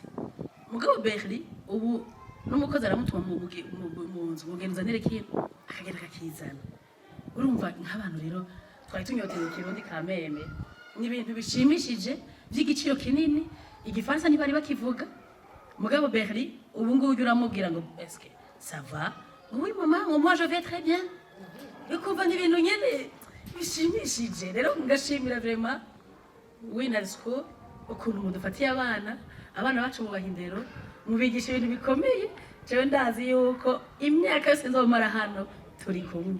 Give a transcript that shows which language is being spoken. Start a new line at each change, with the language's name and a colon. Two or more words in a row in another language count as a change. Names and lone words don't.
Rundi: Mugabo Berli ubu n'umukozi aramutuma mu nzu mugenza nerekintu akagenda akakizana. Urumva nk'abantu rero twari tunyoteye ikirundi kameme ni ibintu bishimishije by'igiciro kinini. Igifaransa ntibari bakivuga mugabo Berli ubu ngubu uramubwira ngo
French: est-ce que ça va? Oui maman, moi je vais très bien.
Rundi: Ukumva ni ibintu nyene bishimishije. Rero ngashimira vraiment Winner School ukuntu mudufatiye abana bacu mu bahindero mubigisha ibintu bikomeye. Jewe ndazi yuko imyaka yose nzomara hano turi kumwe.